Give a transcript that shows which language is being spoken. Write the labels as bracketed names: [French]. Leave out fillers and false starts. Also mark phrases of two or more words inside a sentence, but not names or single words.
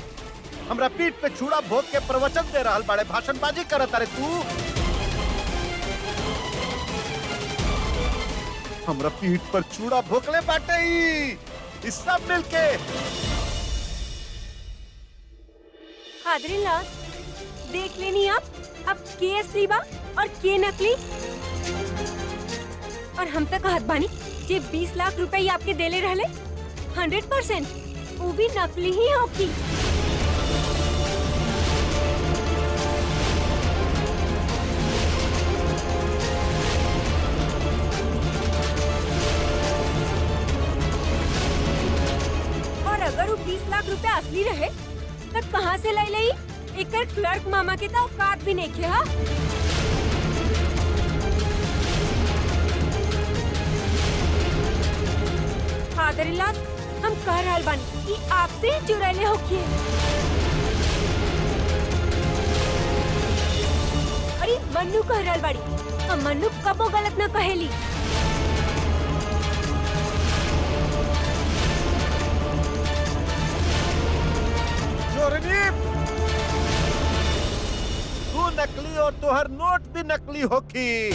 [Bhojpuri] हमरा पीठ पे छुड़ा भोग के प्रवचन दे रहल बाड़े, भाषणबाजी करत अरे तू। हमरा पीठ पर चूड़ा भोकले बाटे ई सब मिलके। [English] father in law, [Bhojpuri] देख लेनी आप अब के असली बा और के नकली। और हम तक कहत बानी जे 20 लाख रुपए ही आपके देले रहले 100% वो भी नकली ही होगी। और अगर वो 20 लाख रुपए असली रहे तब कहाँ से लाई लई? एकर क्लर्क मामा के तो औकात भी नहीं किया। [English] father in law, [Bhojpuri] हम कह रहल बानी कि आपसे ही चुरैले होखिए। अरे मन्नू कह रहल बाड़ी, हम मन्नू कबो गलत न कहेली। चोरनी, तू नकली और तुहर नोट भी नकली होखी।